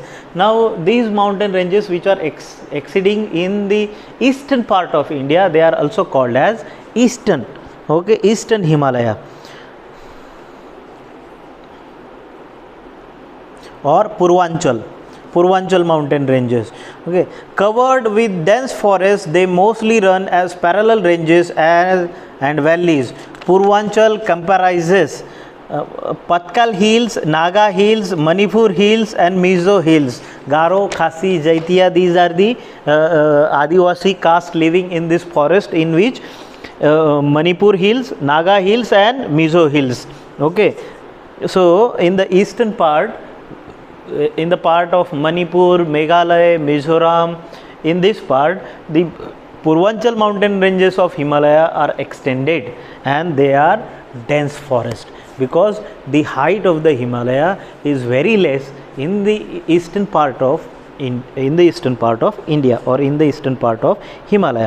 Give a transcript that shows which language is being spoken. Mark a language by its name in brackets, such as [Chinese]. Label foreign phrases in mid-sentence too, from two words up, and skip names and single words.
[English] Now, these mountain ranges which are exceeding in the eastern part of India, they are also called as eastern, okay, eastern Himalaya or Purvanchal mountain ranges. Okay, covered with dense forests, they mostly run as parallel ranges and valleys. Purvanchal comprises Patkal Hills, Naga Hills, Manipur Hills and Mizo Hills. Garo, Khasi, Jaitia, these are the Adivasi caste living in this forest, in which Manipur Hills, Naga Hills and Mizo Hills. Okay, so in the eastern part, in the part of Manipur, Meghalaya, Mizoram, in this part the Purvanchal mountain ranges of Himalaya are extended and they are dense forest, because the height of the Himalaya is very less in the eastern part of in the eastern part of India or in the eastern part of Himalaya.